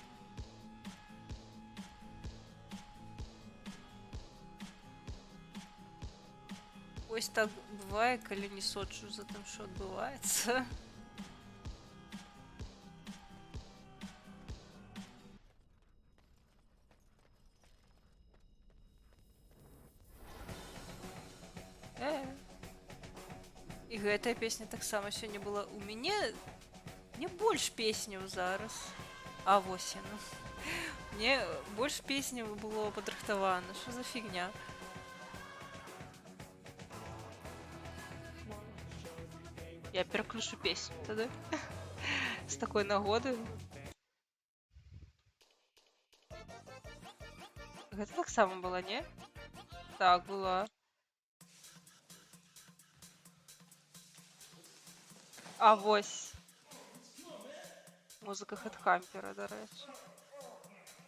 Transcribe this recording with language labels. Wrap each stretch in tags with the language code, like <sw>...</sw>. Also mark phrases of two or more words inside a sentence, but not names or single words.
<uk>Ось так буває, коли не сочу за тим, що відбувається.</uk> <be>І гэтая песня таксама сёння была у мяне. Мне больш песняў зараз. А вось яно. Мне больш песняў было падрыхтавана. Што за фігня? Я пераключу песню тады. З такой нагоды. Гэта таксама была, не? Так, была. А вось. Музыка Хедхампера,</be> <uk>до речі.</uk>